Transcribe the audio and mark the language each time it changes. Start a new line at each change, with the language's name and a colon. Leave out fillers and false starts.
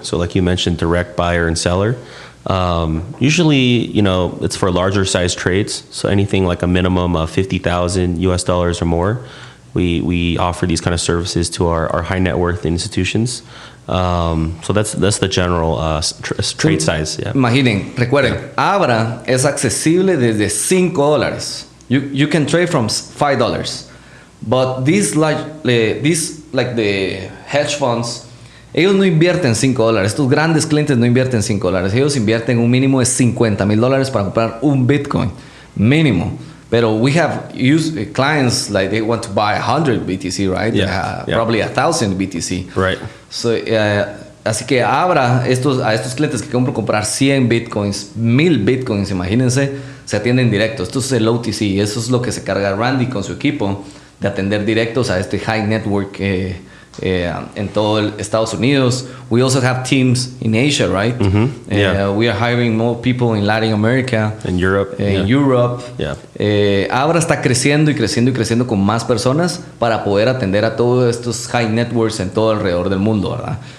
English: So like you mentioned, direct buyer and seller. Usually, it's for larger size trades. So anything like a minimum of $50,000 or more. We offer these kind of services to our high net worth institutions. So that's the general trade size. Yeah.
Spanish: Imaginen, recuerden, Abra es accesible desde $5.
English: You can trade from $5. But these the hedge funds,
Spanish: ellos no invierten $5. Estos grandes clientes no invierten $5. Ellos invierten un mínimo de $50,000 para comprar un Bitcoin. Mínimo.
English: Pero we have clients like they want to buy 100 BTC, right? Probably 1,000 BTC. Right.
Spanish: So, así que Abra a estos clientes que comprar 100 Bitcoins, 1000 Bitcoins, imagínense, se atienden directo. Esto es el OTC. Eso es lo que se carga Randy con su equipo de atender directos a este high network en todo Estados Unidos.
English: We also have teams in Asia, right? We are hiring more people in Latin America. In Europe. Europe. Yeah.
Spanish: Abra está creciendo y creciendo y creciendo con más personas para poder atender a todos estos high networks en todo alrededor del mundo, ¿verdad?